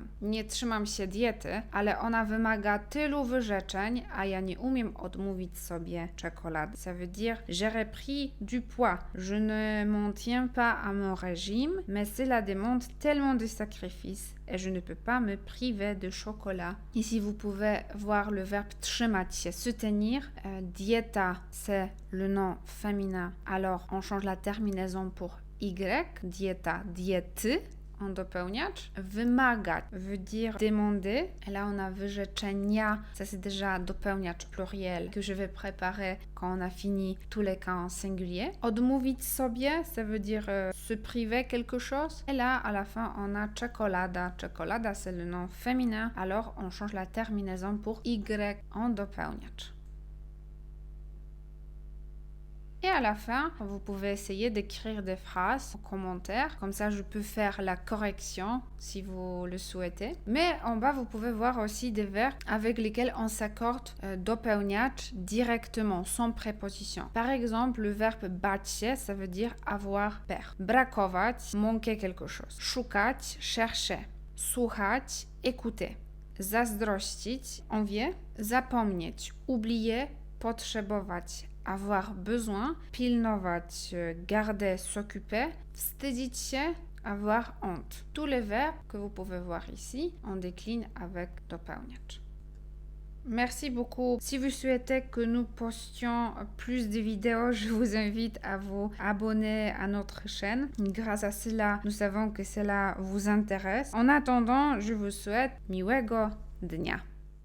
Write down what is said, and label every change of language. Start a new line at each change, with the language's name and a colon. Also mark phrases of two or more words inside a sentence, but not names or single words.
Polish: Nie trzymam się diety, ale ona wymaga tylu wyrzeczeń, a ja nie umiem odmówić sobie czekolady.
French: Ça veut dire j'ai repris du poids. Je ne m'en tiens pas à mon régime, mais cela demande tellement de sacrifices et je ne peux pas me priver de chocolat. Ici, vous pouvez voir le verbe
Polish: trzymać się,
French: se tenir. Dieta, c'est le nom féminin. Alors, on change la terminaison pour Y,
Polish: dieta, diety,
French: en dopełniacz. Wymagać veut dire demander. Et là, on a wyrzeczenia. Ça, c'est déjà dopełniacz pluriel que je vais préparer quand on a fini tous les cas en singulier.
Polish: Odmówić sobie,
French: ça veut dire se priver quelque chose. Et là, à la fin, on a
Polish: czekolada. Czekolada,
French: c'est le nom féminin. Alors, on change la terminaison pour Y en dopełniacz. Et à la fin, vous pouvez essayer d'écrire des phrases en commentaire. Comme ça, je peux faire la correction si vous le souhaitez. Mais en bas, vous pouvez voir aussi des verbes avec lesquels on s'accorde dopełniacz directement, sans préposition. Par exemple, le verbe
Polish: bać się,
French: ça veut dire avoir peur. Brakować, manquer quelque chose. Szukać, chercher. Słuchać, écouter. Zazdrościć, envier. Zapomnieć, oublier, potrzebować. Avoir besoin, pilnować, garder, s'occuper,
Polish: wstydzić się,
French: avoir honte. Tous les verbes que vous pouvez voir ici, on décline avec dopełniacz. Merci beaucoup. Si vous souhaitez que nous postions plus de vidéos, je vous invite à vous abonner à notre chaîne. Grâce à cela, nous savons que cela vous intéresse. En attendant, je vous souhaite
Polish: miłego dnia.